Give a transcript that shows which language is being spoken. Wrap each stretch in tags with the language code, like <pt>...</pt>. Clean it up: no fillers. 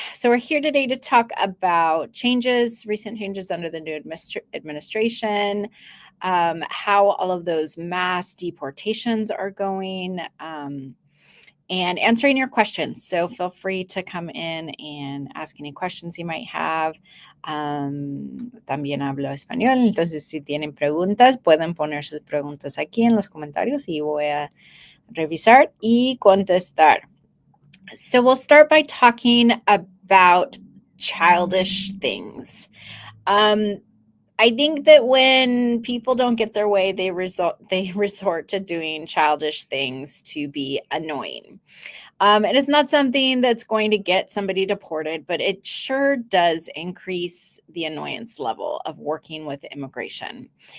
<en>So we're here today to talk about recent changes under the new administration, how all of those mass deportations are going, and answering your questions. So feel free to come in and ask any questions you might have.</en> <es>También hablo español, entonces si tienen preguntas, pueden poner sus preguntas aquí en los comentarios y voy a revisar y contestar.</es> <en>So we'll start by talking about childish things. I think that when people don't get their way, they resort to doing childish things to be annoying. And it's not something that's going to get somebody deported, but it sure does increase the annoyance level of working with immigration.</en>